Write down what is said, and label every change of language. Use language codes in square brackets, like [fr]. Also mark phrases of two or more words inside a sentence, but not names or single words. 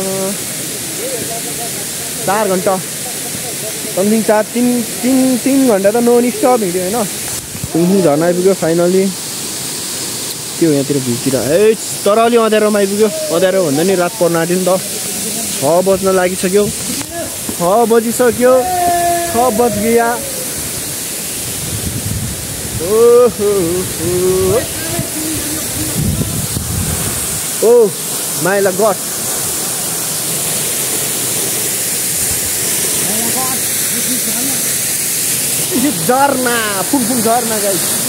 [ne] 4 घन्टा समथिङ 3 घन्टा त [en] non stop [ne] हिँड्यो होइन फुङफुङ झर्ना आइपुग्यो फाइनली के हो यहाँतिर भिउतिर तर अलि अँध्यारोमा आइपुग्यो अँध्यारो भन्दा नि रात पर्न आँट्यो नि त 6 बज्न लागिसक्यो 6 बजिसक्यो 6 [hi] बज गया [en] oh my god [ne] झरना फुङफुङ झरना गाइस